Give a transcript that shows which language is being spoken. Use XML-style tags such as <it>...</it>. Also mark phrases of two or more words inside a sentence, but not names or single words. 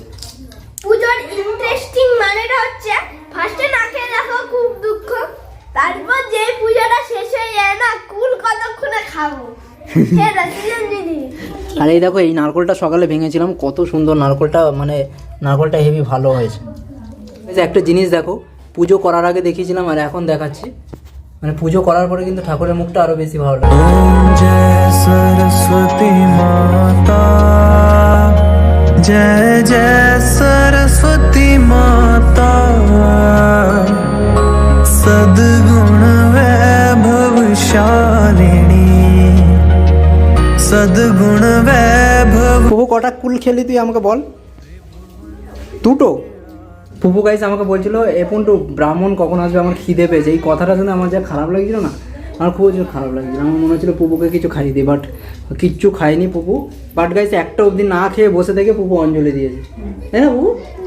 <bn>পুজোর ইন্টারেস্টিং মানেটা হচ্ছে ফার্স্টে না খেয়ে দেখো খুব দুঃখ, তারপর যে পুজোটা শেষ হয়ে যায় না কুল কতক্ষণে খাবো সেটা সিজন দিদি। আর এই দেখো, এই নারকলটা সকালে ভেঙেছিলাম, কত সুন্দর নারকলটা, মানে নারকলটা হেভি ভালো হয়েছে। এই যে একটা জিনিস দেখো, পুজো করার আগে দেখিয়েছিলাম আর এখন দেখাচ্ছি, মানে পুজো করার পরে কিন্তু ঠাকুরের মুখটা আরো বেশি ভালো লাগে।</bn> <hi>ओम जय सरस्वती माता जय जय सरस्वती माता सद्गुण वैभवशालिनी सद्गुण वैभव</hi> <bn>পুপু কটা কুল খেলি তুই আমাকে বল? দুটো। পুপু গাইস আমাকে বলছিল এপন্টু ব্রাহ্মণ কখন আসবে, আমার খিদে পেয়েছে। এই কথাটা শুনে আমার যা খারাপ লাগছিল না, আমার খুব জোর খারাপ লাগছিল। আমার মনে হচ্ছিল পুপুকে কিছু খাইয়ে দিই, বাট কিচ্ছু খাইনি পুপু।</bn> <en>But guys</en> <bn>একটা অবধি না খেয়ে বসে থেকে পুপু অঞ্জলি দিয়েছে, তাই না পুপু?</bn>